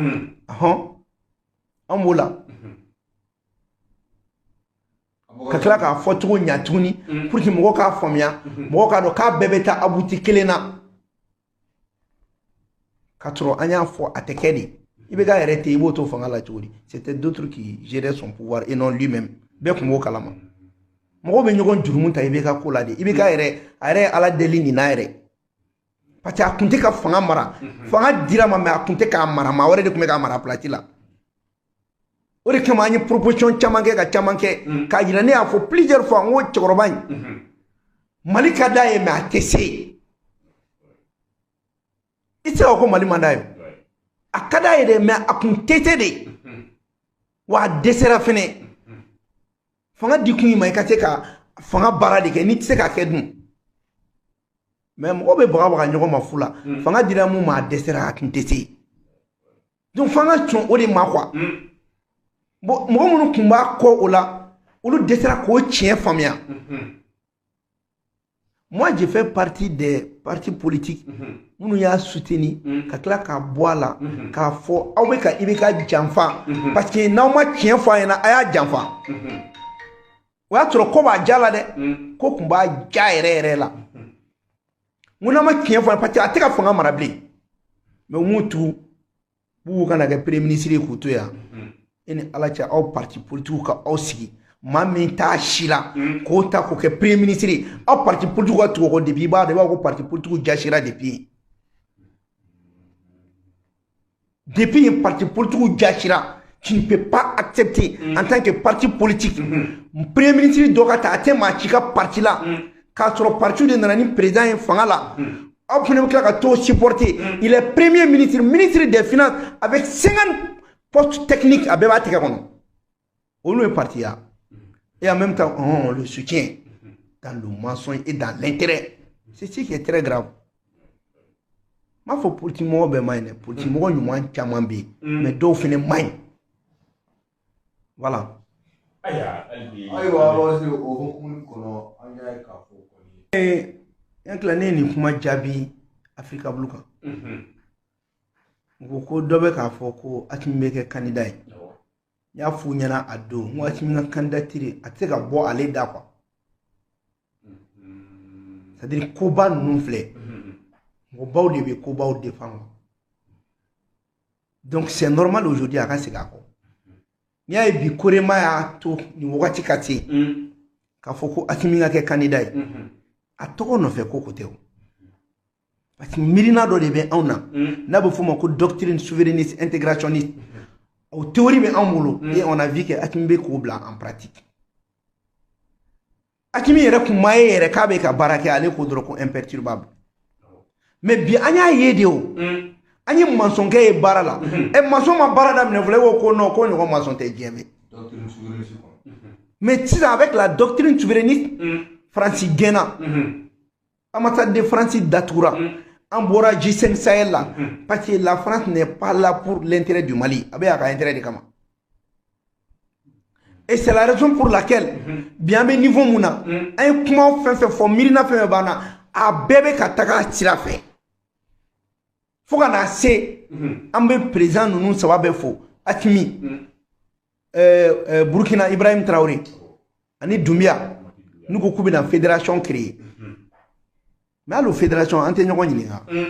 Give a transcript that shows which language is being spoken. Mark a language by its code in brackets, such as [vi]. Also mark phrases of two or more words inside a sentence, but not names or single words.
[bm] an b'o la ka tila k'a fɔ cogo ɲa tuguni [fr] pour que [bm] mɔgɔw k'a faamuya mɔgɔw k'a dɔn k'a bɛɛ bɛ taa abuti kelen na ka sɔrɔ an y'a fɔ a tɛ kɛ de i bɛ k'a yɛrɛ tɛ i b'o to fanga la cogo di [fr] c'était d'autres qui géraient son pouvoir et non lui-même [bm] bɛɛ tun b'o kalama mɔgɔw bɛ ɲɔgɔn jurumu ta i bɛ ka ko la de i bɛ k'a yɛrɛ a yɛrɛ ye ala deli nin na yɛrɛ [fr] parce que [bm] a tun tɛ ka fanga mara fanga dira ma mais a tun tɛ k'a mara maa wɛrɛ de tun bɛ k'a mara place la o de kama an ye proposition caman kɛ ka caman kɛ k'a jira ne y'a fɔ [fr] plusieurs fois [bm] n ko cɛkɔrɔba in Mali ka d'a ye mais a tɛ se i tɛ se ka ko Mali man d'a ye a ka d'a ye dɛ mais a kun tɛ se de wa a dɛsɛra fɛnɛ fanga di kun i ma i ka se ka fanga baara de kɛ n'i tɛ se k'a kɛ dun mais mɔgɔw bɛ bagabaga ɲɔgɔn ma fu la fanga dira mun ma a dɛsɛra a kun tɛ se donc fanga cɔn o de ma quoi bon mɔgɔ minnu tun b'a kɔ o la olu dɛsɛra k'o tiɲɛ faamuya [fr] moi je fais partie des partis politiques [bm] minnu y'a soutenir ka tila k'a bɔ a la k'a fɔ aw bɛ ka i bɛ ka janfa [fr] parce que [bm] n'aw ma tiɲɛ fɔ a ɲɛna a y'a janfa o y'a sɔrɔ ko b'a ja la dɛ ko tun b'a ja yɛrɛ yɛrɛ la n ko n'aw ma tiɲɛ fɔ a ɲɛna [fr] parce que [bm] a tɛ ka fanga mara bilen mais u m'u tugu b'u kana kɛ [fr] premier ministre [bm] ye k'u to yan e ni ala cɛ aw [fr] parti politique [bm] ka aw sigi maa min t'a si la k'o ta k'o kɛ [fr] premier ministre [bm] aw [fr] parti politique [bm] ka tugu o kɔ depuis i b'a dɔn i b'a fɔ ko [fr] parti politique [bm] jasira depuis [fr] parti politique jasira tu ne peux pas accepter en tant que parti politique premier ministre [bm] dɔ ka ta a tɛ maa ci ka [fr] parti la [bm] k'a sɔrɔ parti de nana ni président ye fanga la aw fana bɛ tila ka t'o supporter [fr] il est premier ministre ministre des finances avec 50 poste technique à [bm] bɛɛ b'a tɛgɛ kɔnɔ olu ye parti ya [fr] et en même temps on le soutient dans le mensonge et dans l'intérêt c'est ce qui est très grave [bm] m'a fɔ politique mɔgɔ bɛɛ man ɲi dɛ politique mɔgɔ ɲuman caman bɛ yen mais dɔw fana man ɲi voilà ayiwa aw se o hukumu kɔnɔ an y'a ye k'a fɔ kɔni yan tila ne ye nin kuma jaabi Afrika Blue kan ko dɔ bɛ k'a fɔ ko Asimi bɛ kɛ candidat ye n y'a f'u ɲɛna a don n ko Asimi ka candidature a tɛ se ka bɔ ale da [fr] quoi c'est à dire [bm] koba ninnu filɛ mɔgɔbaw de bɛ kobaw défendre [fr] donc c'est normal aujourd'hui [bm] a ka segin a kɔ n'i y'a ye bi Korema y'a to nin wagati ka se k'a fɔ ko Asimi ka kɛ candidat ye a tɔgɔ nɔfɛ ko ko tɛ o [fr] parce que [bm] miirina dɔ de bɛ anw na n'a bɛ f'o ma ko [fr] doctrine souverainiste intégrationniste [bm] o théorie bɛ anw bolo [fr] et on a vu que [bm] Hakimi bɛ k'o bila [fr] en pratique [bm] Hakimi yɛrɛ kun ma ye yɛrɛ k'a bɛ ka baara kɛ ale ko dɔrɔn ko imperturbable mais bi an y'a ye de o an ye maçonkɛ ye baara la maçon ma baara daminɛ fɔlɔ e ko non ko ɲɔgɔn maçon tɛ diɲɛ bɛ [fr] mais sisan avec la doctrine souverainiste [bm] Fransi gɛnna [fr] ambassade de France [bm] datugura an bɔra [fr] G5 Sahel la parce que la France n'est pas là pour l'intérêt du Mali [bm] a bɛ a ka intérêt de kama [fr] et c'est la raison pour laquelle bien [bm] bɛ niveau mun na an ye kuma fɛn fɛn fɔ miirina fɛn fɛn b'an na a bɛɛ bɛ ka taga sira fɛ fo ka na se an bɛ président ninnu saba bɛɛ fo Hakimi Burkina Ibrahim Traoré ani Doumbia n'u ko k'u bɛna [fr] fédération créer [bm] mais hali o fédération an tɛ ɲɔgɔn ɲininka